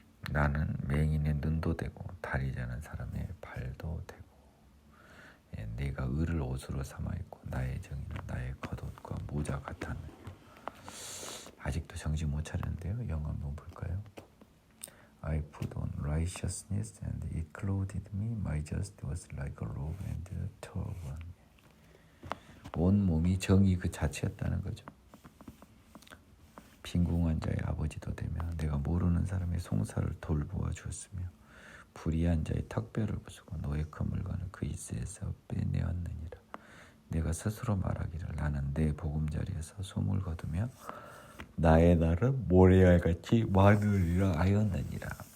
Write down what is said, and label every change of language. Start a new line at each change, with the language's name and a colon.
Korean: 나는 맹인의 눈도 되고 다리 자는 사람의 발도 되고 내가 의를 옷으로 삼아 입고 나의 정의는 나의 겉옷과 모자 같았느니라. 아직도 정신 못 차리는데요. 영어 한번 볼까요?
English: I put on righteousness and it clothed me. My justice was like a robe and a turban.
Korean: 온 몸이 정의 그 자체였다는 거죠. 빈궁한 자의 아버지도 되며 내가 모르는 사람의 송사를 돌보아 주었으며 불의한 자의 턱뼈를 부수고 노예 그 물건을 그 입에서 빼내었느니라. 내가 스스로 말하기를 나는 내 보금자리에서 소물 거두며 나의 날은 모래알같이 많으리라 하였느니라.